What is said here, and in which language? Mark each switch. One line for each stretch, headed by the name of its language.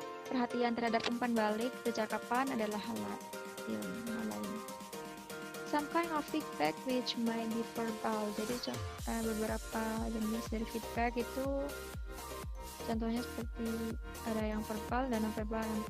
Indonesian: Perhatian terhadap umpan balik percakapan adalah hal lain.
English: Some kind of feedback which might be verbal.
Indonesian: Jadi beberapa jenis dari feedback itu contohnya seperti ada yang verbal dan non-verbal.